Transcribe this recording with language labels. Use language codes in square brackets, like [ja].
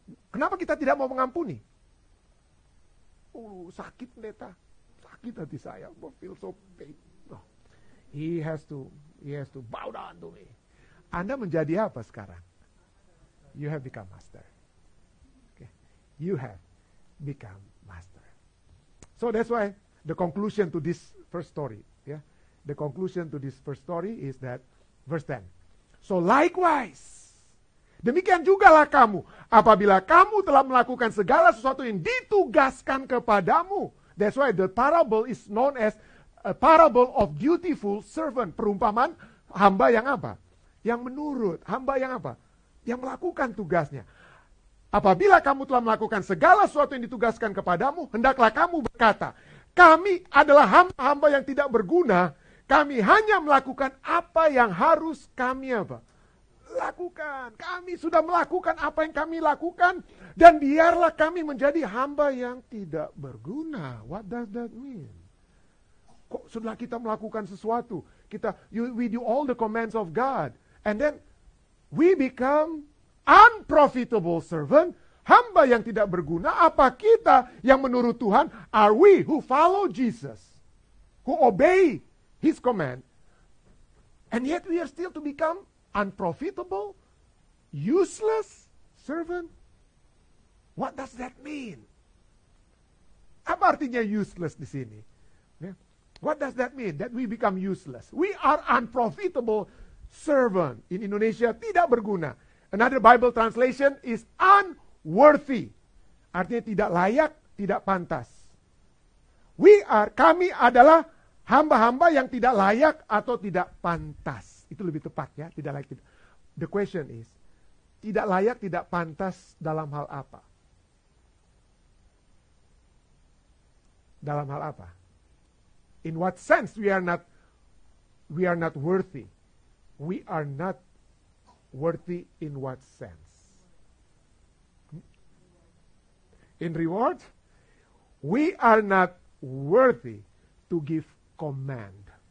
[id] Kenapa kita tidak mau mengampuni? Sakit pendeta, sakit hati saya, [en] I feel so pain. No. He has to bow down to me. [id] Anda menjadi apa sekarang? [en] You have become master. Okay. You have become master. So that's why the conclusion to this first story, yeah, the conclusion to this first story is that verse 10. So likewise, [id] demikian jugalah kamu, apabila kamu telah melakukan segala sesuatu yang ditugaskan kepadamu. [en] That's why the parable is known as a parable of dutiful servant. [id] Perumpamaan hamba yang apa? Yang menurut. Hamba yang apa? Yang melakukan tugasnya. Apabila kamu telah melakukan segala sesuatu yang ditugaskan kepadamu, hendaklah kamu berkata, kami adalah hamba-hamba yang tidak berguna. Kami hanya melakukan apa yang harus kami apa? Lakukan. Kami sudah melakukan apa yang kami lakukan. Dan biarlah kami menjadi hamba yang tidak berguna. [en] What does that mean? [id] Kok setelah kita melakukan sesuatu, [en] we do all the commands of God. And then we become unprofitable servant. [id] Hamba yang tidak berguna. Apa kita yang menurut Tuhan? [en] Are we who follow Jesus? Who obey His command, and yet we are still to become unprofitable, useless servant. What does that mean? [id] Apa artinya [en] useless [id] di sini? [en] What does that mean? That we become useless. We are unprofitable servant. [id] In Indonesia tidak berguna. [en] Another Bible translation is unworthy. [id] Artinya tidak layak, tidak pantas. Kami adalah hamba-hamba yang tidak layak atau tidak pantas. Itu lebih tepat ya, tidak layak. [en] The question is, [id] tidak layak, tidak pantas dalam hal apa? Dalam hal apa? [en] In what sense we are not worthy? We are not worthy in what sense? In reward, we are not worthy to give command.